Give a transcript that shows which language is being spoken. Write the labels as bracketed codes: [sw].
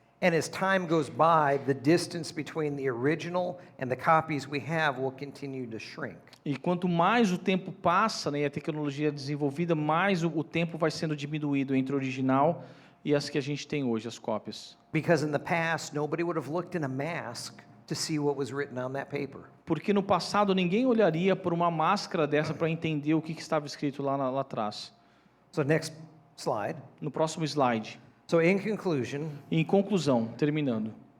[en] And as time goes by, the distance between the original and the copies we have will continue to shrink. [pt] E quanto mais o tempo passa, né, e a tecnologia é desenvolvida, mais o tempo vai sendo diminuído entre o original e as que a gente tem hoje, as cópias. [en] Because in the past, nobody would have looked in a mask to see what was written on that paper. [pt] Porque no passado ninguém olharia por uma máscara dessa para entender o que estava escrito lá atrás. [en] So next slide. [pt] No próximo slide. [en] So in conclusion, [pt] Em conclusão, terminando,